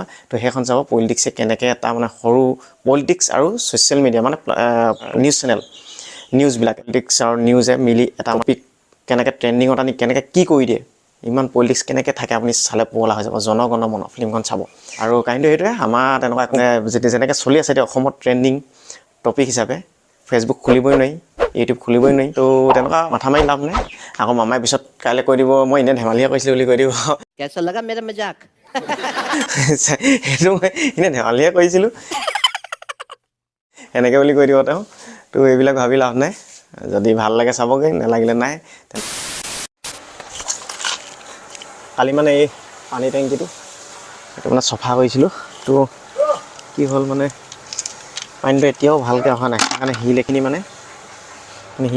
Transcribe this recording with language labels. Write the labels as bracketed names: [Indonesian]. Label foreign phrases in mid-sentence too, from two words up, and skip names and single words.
[Assamese] তো সেইখন চাব, পলিটিক্সে কেনেকৈ এটা মানে সৰু পলিটিক্স আৰু [English] social media [Assamese] মানে [English] news channel, [Assamese] নিউজবিলাক পলিটিক্স আৰু নিউজে মিলি এটা টপিক কেনেকৈ ট্ৰেণ্ডিঙত আনি কেনেকৈ কি কৰি দিয়ে, ইমান পলিটিক্স কেনেকৈ থাকে, আপুনি চালে পগলা হৈ যাব। জনগণ মন ফিল্মখন চাব। আৰু কাহিনীটো সেইটোৱে, আমাৰ তেনেকুৱা যেনেকৈ চলি আছে এতিয়া অসমত [English] trending topic [Assamese] হিচাপে ফেচবুক খুলিবই নোৱাৰি, ইউটিউব খুলিবই নোৱাৰি। তো তেনেকুৱা মাথা মাৰি লাভ নাই। আকৌ মামাই পিছত কাইলৈ কৈ দিব মই এনেই ধেমালিহে কৰিছিলোঁ বুলি কৈ দিব। [Hindi] कैसा लगा मेरा मजाक? [Assamese] সেইটো মই এনেই ধেমালিহে কৰিছিলোঁ এনেকৈ বুলি কৈ দিব তেওঁ তো এইবিলাক ভাবি লাভ নাই যদি ভাল লাগে চাবগৈ নালাগিলে নাই কালি মানে এই পানী টেংকিটো সেইটো মানে চফা কৰিছিলোঁ তো কি হ'ল মানে পানীটো এতিয়াও ভালকৈ অহা নাই সেইকাৰণে শিল এইখিনি মানে শিল